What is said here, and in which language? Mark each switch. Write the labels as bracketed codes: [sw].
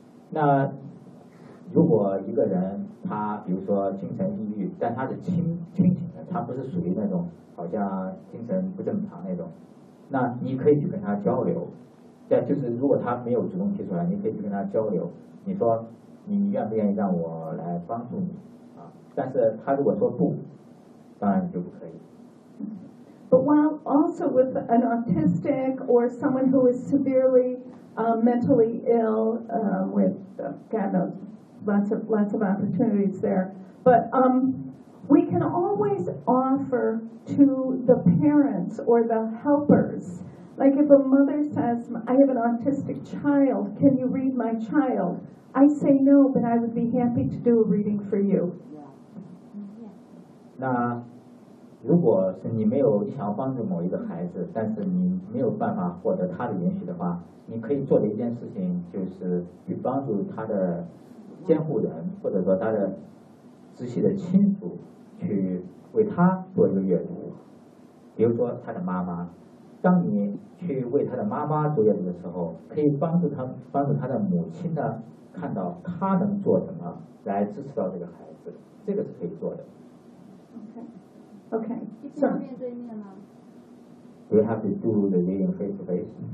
[zh] 那如果一个人他比如说精神抑郁，但他是清醒的，他不是属于那种好像精神不正常那种，那你可以去跟他交流，对，就是如果他没有主动提出来，你可以去跟他交流，你说你愿不愿意让我来帮助你啊？但是他如果说不，当然就不可以。 [en] But while also with an autistic or someone who is severely mentally ill with God knows. Lots of opportunities there, but we can always offer to the parents or the helpers. Like if a mother says, "I have an autistic child. Can you read my child?" I say no, but I would be happy to do a reading for you. [zh] Yeah. 那如果是你没有想帮助某一个孩子，但是你没有办法获得他的允许的话，你可以做的一件事情就是去帮助他的。监护人或者说他的直系的亲属去为他做一个阅读，比如说他的妈妈，当你去为他的妈妈做阅读的时候，可以帮助他的母亲呢，看到他能做什么来支持到这个孩子，这个是可以做的。 [en] OK [zh] 一定面对面吗？ [en] We have to do the reading face to face.